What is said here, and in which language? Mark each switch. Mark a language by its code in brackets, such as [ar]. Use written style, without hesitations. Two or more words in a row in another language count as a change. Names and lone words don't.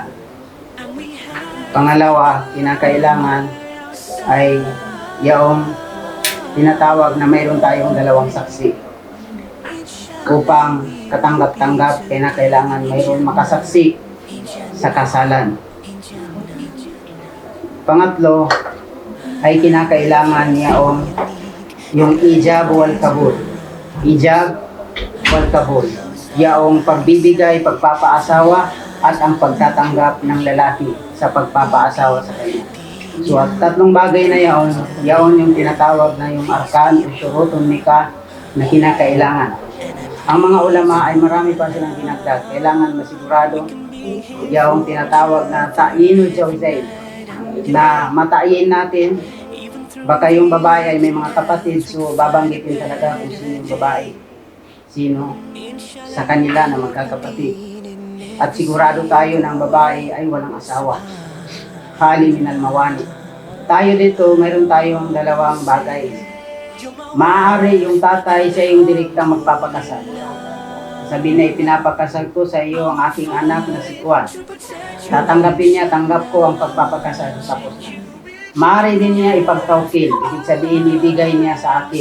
[tl] Pangalawa, kinakailangan ay yung tinatawag na mayroon tayong dalawang saksi. Upang katanggap-tanggap, kinakailangan mayroon makasaksi sa kasalan. Pangatlo, ay kinakailangan yung [ar] إيجاب والقبول. إيجاب والقبول. [tl] Yaong pagbibigay, pagpapaasawa at ang pagtatanggap ng lalaki sa pagpapaasawa sa kanya. So at tatlong bagay na yaon yung tinatawag na yung arkan o [ar] شروط نكاح [tl] na kinakailangan. Ang mga ulama ay marami pa silang dinagdag. Kailangan masigurado yaong tinatawag na [ar] تعيين الزوجين, [tl] na matayin natin. Baka yung babae ay may mga kapatid, so babanggitin talaga kung sino yung babae, sino sa kanila na magkakapatid. At sigurado tayo ng babae ay walang asawa, [ar] خال من الموانع. [tl] Tayo dito, mayroon tayong dalawang bagay. Maaari yung tatay siya yung direktang magpapakasal. Sabi na, pinapakasal ko sa iyo ang aking anak na si Juan. Tatanggapin niya, tanggap ko ang pagpapakasal. Tapos maaari din niya ipagtawkil, ibig sabihin ibigay niya sa akin.